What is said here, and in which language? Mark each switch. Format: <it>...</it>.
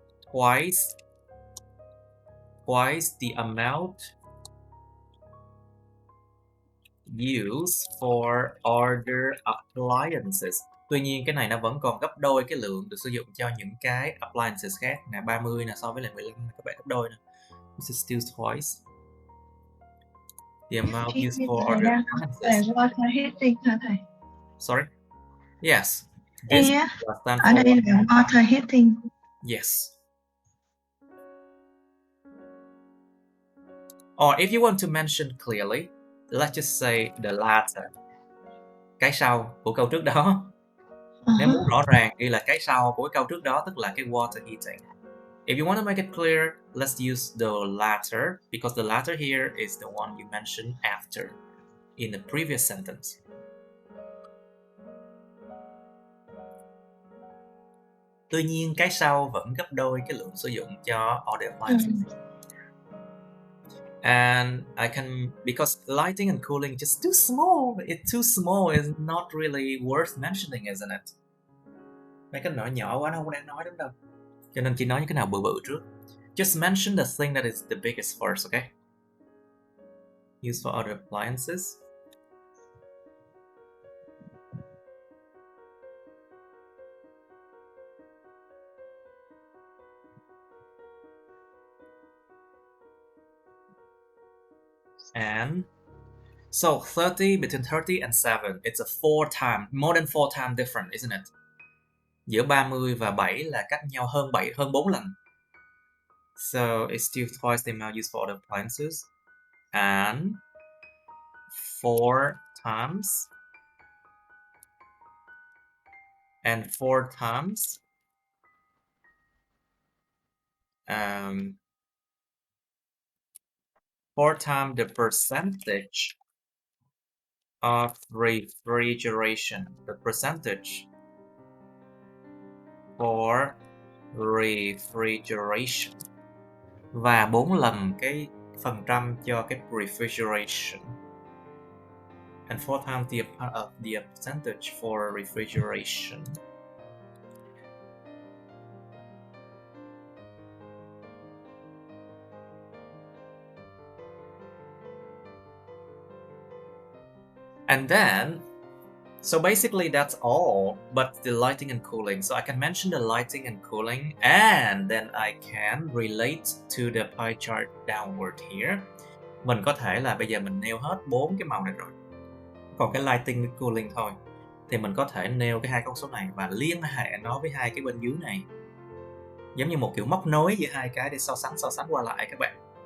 <en>twice the amount used for other appliances.</en> <vi>Tuy nhiên cái này nó vẫn còn gấp đôi cái lượng được sử dụng cho những cái appliances khác. Nè 30 nè, so với lại 15 các bạn gấp đôi nè.</vi> <en>This is still twice the amount used for other appliances.</en> <vi>Water heating hả thầy?</vi> <en>Sorry. Yes. This stands</en> <vi>ở đây là water heating.</vi> <en>Yes. Or if you want to mention clearly, let's just say the latter.</en> <vi>Cái sau của câu trước đó. Nếu muốn rõ ràng ghi là cái sau của cái câu trước đó, tức là cái water heating.</vi> <en>If you want to make it clear, let's use the latter, because the latter here is the one you mentioned after in the previous sentence.</en> <vi>Tuy nhiên cái sau vẫn gấp đôi cái lượng sử dụng cho order appliances.</vi> <en>And I can, because lighting and cooling is just too small. It's too small, it's not really worth mentioning, isn't it?</en> <vi>Mấy cái nhỏ nhỏ quá nó không đáng nói đúng đâu. Cho nên chỉ nói những cái nào bự bự trước.</vi> <en>Just mention the thing that is the biggest first, okay? Used for other appliances. And so 30, between 30 and 7, it's a more than 4 times different, isn't it?</en> <vi>Giữa 30 và 7 là cách nhau hơn 4 lần.</vi> <en>So it's still twice the amount used for other appliances. And 4 times. And 4 times. 4 times the percentage of refrigeration. The percentage for refrigeration.</en> <vi>Và 4 lần cái phần trăm cho cái refrigeration.</vi> <en>And 4 times the percentage for refrigeration. And then, so basically that's all, but the lighting and cooling. So I can mention the lighting and cooling, and then I can relate to the pie chart downward here.</en> <vi>Mình có thể là bây giờ mình nêu hết 4 cái màu này rồi. Còn cái lighting and cooling thôi. Thì mình có thể nêu cái hai con số này và liên hệ nó với hai cái bên dưới này. Giống như một kiểu móc nối giữa hai cái để so sánh qua lại các bạn.</vi>